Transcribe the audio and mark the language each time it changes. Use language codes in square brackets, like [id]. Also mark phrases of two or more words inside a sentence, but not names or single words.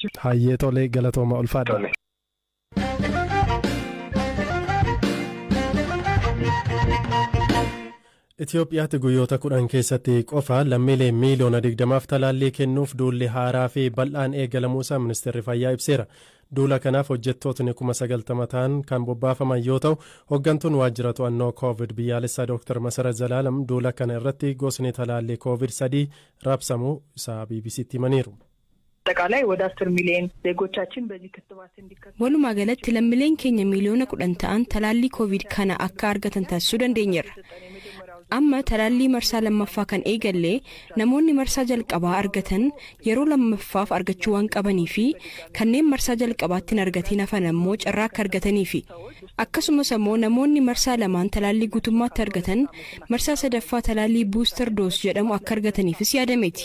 [om] Hayyee tolee galatooma ulfaadha. Itiyoophiyaatti guyyoota 10 keessatti qofa lammiilee miiliyoona 20 talaallii kennuuf duulli haaraa fi bal'aan eegalamuusaa ministeerri fayyaa ibseera. Duula kanaaf hojjettootni 90,000 ta'an kan bobbaafaman yoo ta'u hooggantuun waajjira to'annoo COVID biyyaalessaa Dr. Masarat Zalaalam duula kana irratti gosni talaallii COVID 3 raabsamuu isaa BBC'tti himaniiru. [am] አጠቃላይ ወደ 10 ሚሊዮን ዜጎቻችን በዚህ ክትባት እንዲከተሉ [om] walumaa galatti lammiileen keenya miiliyoona 10 ta'an talaallii COVID kana akka argatan taasisuu dandeenyeerra. Amma talaallii marsaa lammaffaa kan eegalle namoonni marsaa jalqabaa argatan yeroo lammaffaaf argachuu waan qabanii fi kanneen marsaa jalqabaatti argatiin hafan ammoo carraa akka argatanii fi akkasumas ammoo namoonni marsaa lamaan talaallii guutummaatti argatan marsaa sadaffaa talaallii [en] booster dose [om] jedhamu akka argataniifis yaadameeti.